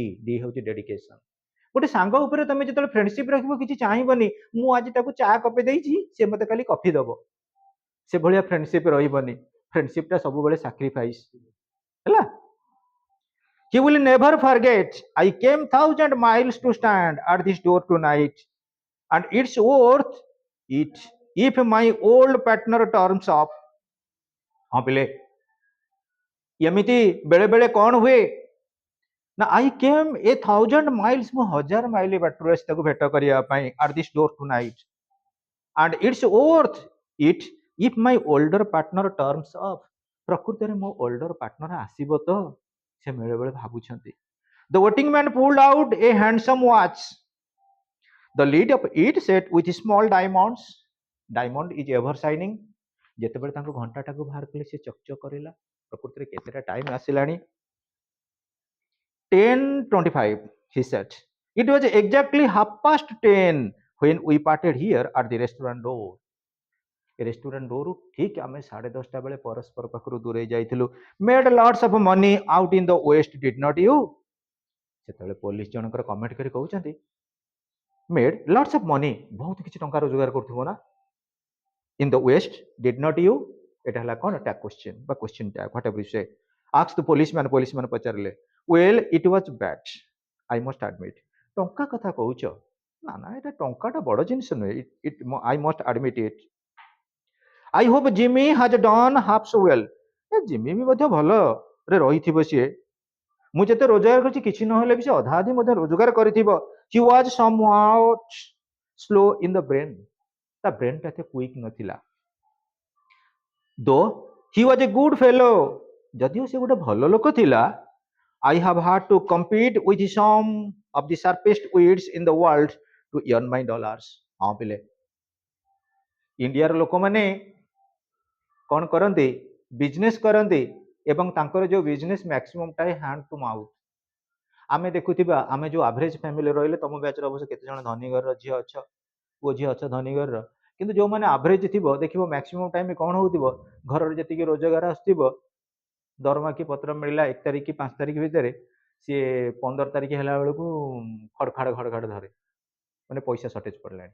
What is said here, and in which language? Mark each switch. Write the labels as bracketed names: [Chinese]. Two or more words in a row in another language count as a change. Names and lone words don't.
[Odia] ଡି ହେଉଛି ଡେଡିକେସନ। ଗୋଟେ ସାଙ୍ଗ ଉପରେ ତମେ ଯେତେବେଳେ ଫ୍ରେଣ୍ଡସିପ ରଖିବ କିଛି ଚାହିଁବନି ମୁଁ ଆଜି ତାକୁ ଚା କପେ ଦେଇଛି ସେ ମତେ ଖାଲି କଫି ଦବ, ସେଭଳିଆ ଫ୍ରେଣ୍ଡସିପ ରହିବନି। ଫ୍ରେଣ୍ଡସିପଟା ସବୁବେଳେ ସାକ୍ରିଫାଇସ୍ ହେଲା। [English] He will never forget. I came 1,000 miles to stand at this door tonight, and it's worth it if my old partner turns up. [Odia] ହଁ ପିଲେ, ଏମିତି ବେଳେ ବେଳେ କଣ ହୁଏ ନା [English] I came 1,000 miles, [Odia] ମୁଁ 1,000 ମାଇଲ ବାଟରୁ ଆସି ତାକୁ ଭେଟ କରିବା ପାଇଁ [English] at this door tonight, and it's worth it if my older partner turns up. [Odia] ପ୍ରକୃତରେ ମୋ [English] older partner [Odia] ଆସିବ ତ, ସେ ବେଳେବେଳେ ଭାବୁଛନ୍ତି। [English] The voting man pulled out a handsome watch. The lid of it set with small diamonds. Diamond is ever shining. [Odia] ଯେତେବେଳେ ତାଙ୍କ ଘଣ୍ଟାଟାକୁ ବାହାର କଲେ ସେ ଚକଚକ କରିଲା। ପ୍ରକୃତରେ କେତେଟା ଟାଇମ ଆସିଲାଣି? 10:25, [English] he said. It was exactly 10:30 when we parted here at the restaurant door. restaurant door [Odia] ଠିକ ଆମେ 10:30 ବେଳେ ପରସ୍ପର ପାଖରୁ ଦୂରେଇ ଯାଇଥିଲୁ। [English] Made lots of money out in the west, did not you? [Odia] ସେତେବେଳେ ପୋଲିସ ଜଣଙ୍କର କମେଣ୍ଟ କରି କହୁଛନ୍ତି [English] made lots of money, [Odia] ବହୁତ କିଛି ଟଙ୍କା ରୋଜଗାର କରୁଥିବ ନା [English] in the west, did not you? [Odia] ଏଟା ହେଲା କ'ଣ? [English] tag question [Odia] ବା [English] question tag, whatever you say. Ask the policeman, policeman ପଚାରିଲେ well it was bad, I must admit. [Odia] ଟଙ୍କା କଥା କହୁଛ? ନା ନା, ଏଟା ଟଙ୍କାଟା ବଡ଼ ଜିନିଷ ନୁହେଁ, [English] I must admit it. I hope Jimmy has done half so well. [Odia] ଜିମି ବି ମଧ୍ୟ ଭଲରେ ରହିଥିବ ସିଏ। ମୁଁ ଯେତେ ରୋଜଗାର କରିଛି କିଛି ନହେଲେ ବି ସେ ଅଧା ଅଧି ମଧ୍ୟ ରୋଜଗାର କରିଥିବ। [English] He was somewhat slow in the brain. [Odia] ତା ବ୍ରେନଟା ଏତେ କ୍ୱିକ୍ ନଥିଲା। [English] Though he was a good fellow, [Odia] ଯଦିଓ ସେ ଗୋଟେ ଭଲ ଲୋକ ଥିଲା, [English] I have had to compete with some of the sharpest wits in the world to earn my dollars. [Odia] ହଁ ପିଲେ, ଇଣ୍ଡିଆର ଲୋକମାନେ କ'ଣ କରନ୍ତି? ବିଜନେସ୍ କରନ୍ତି ଏବଂ ତାଙ୍କର ଯେଉଁ ବିଜନେସ୍ ମ୍ୟାକ୍ସିମମ୍ ଥାଏ [English] hand to mouth. [Odia] ଆମେ ଦେଖୁଥିବା, ଆମେ ଯେଉଁ [English] average family [Odia] ରହିଲେ, ତମ ବ୍ୟାଚର ଅବଶ୍ୟ କେତେଜଣ ଧନୀ ଘରର ଝିଅ ଅଛ, ପୁଅ ଝିଅ ଅଛ ଧନୀ ଘରର, କିନ୍ତୁ ଯେଉଁମାନେ ଆଭରେଜ ଥିବ ଦେଖିବ [English] maximum time [Odia] କ'ଣ ହଉଥିବ, ଘରର ଯେତିକି ରୋଜଗାର ଆସୁଥିବ, ଦରମା କି ପତ୍ର ମିଳିଲା 1 ତାରିଖ କି 5 ତାରିଖ ଭିତରେ, ସିଏ 15 ତାରିଖ ହେଲା ବେଳକୁ ଖଡଖାଡ ଧରେ, ମାନେ ପଇସା ସର୍ଟେଜ ପଡ଼ିଲାଣି।